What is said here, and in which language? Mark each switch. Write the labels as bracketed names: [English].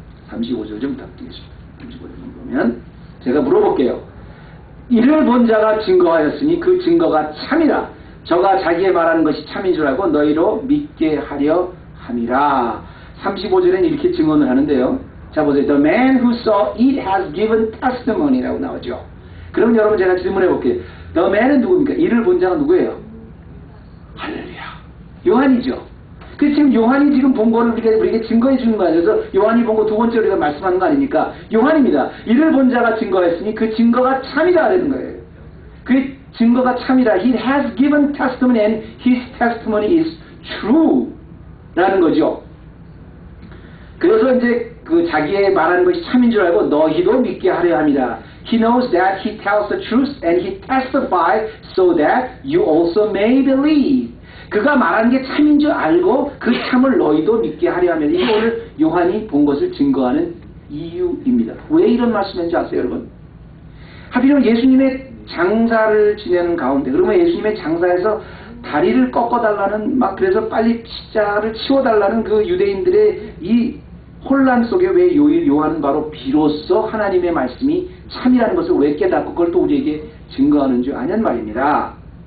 [Korean] 35절 좀 부탁드리겠습니다. 35절 보면 제가 물어볼게요. 이를 본 자가 증거하였으니 그 증거가 참이라. 저가 자기의 말하는 것이 참인 줄 알고 너희로 믿게 하려 함이라. 35절에는 이렇게 증언을 하는데요. 자 보세요. [English] The man who saw it has given testimony라고 [Korean] 나오죠. 그럼 여러분 제가 질문해 볼게요. [English] The man [Korean] 은 누굽니까? 이를 본 자가 누구예요? 할렐루야. 요한이죠. 그 지금 요한이 지금 본 거를 우리에게 증거해 주는 거 아니에요? 그래서 요한이 본 거 두 번째 우리가 말씀하는 거 아닙니까? 요한입니다. 이를 본 자가 증거했으니 그 증거가 참이다 라는 거예요. 그 증거가 참이다. [English] He has given testimony and his testimony is true [Korean] 라는 거죠. 그래서 이제 그 자기의 말하는 것이 참인 줄 알고 너희도 믿게 하려 합니다. [English] He knows that he tells the truth and he testifies so that you also may believe. [Korean] 그가 말하는 게 참인 줄 알고 그 참을 너희도 믿게 하려 하면, 이게 오늘 요한이 본 것을 증거하는 이유입니다. 왜 이런 말씀인지 아세요, 여러분? 하필이면 예수님의 장사를 지내는 가운데, 그러면 예수님의 장사에서 다리를 꺾어달라는, 막 그래서 빨리 십자가를 치워달라는 그 유대인들의 이 혼란 속에 왜 요한은 바로 비로소 하나님의 말씀이 참이라는 것을 왜 깨닫고 그걸 또 우리에게 증거하는 줄 아냔 말입니다.